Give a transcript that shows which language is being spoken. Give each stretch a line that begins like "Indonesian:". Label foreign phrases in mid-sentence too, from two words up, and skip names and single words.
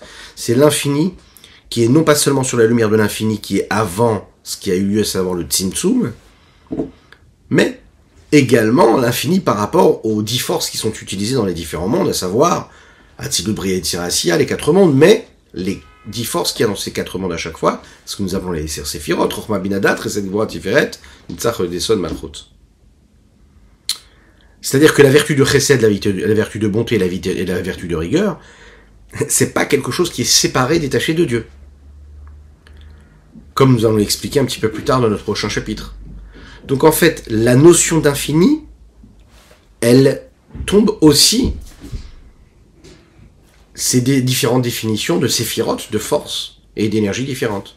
French: C'est l'infini qui est non pas seulement sur la lumière de l'infini qui est avant ce qui a eu lieu, à savoir le Tzimtzum, mais également l'infini par rapport aux 10 forces qui sont utilisées dans les différents mondes, à savoir Atzilut, Bria et Tzirassia, les 4 mondes, mais les 10 forces qu'il y a dans ces 4 mondes à chaque fois, ce que nous appelons les Sephirot, Chochma Bina Dat, Chesed Gvura Tiferet, Nitzach Desson Malchut. C'est-à-dire que la vertu de Chesed, la vertu de bonté et la vertu de rigueur, c'est pas quelque chose qui est séparé, détaché de Dieu. Comme nous allons l'expliquer un petit peu plus tard dans notre prochain chapitre. Donc en fait, la notion d'infini, elle tombe aussi, c'est des différentes définitions de séphirotes, de force et d'énergie différentes.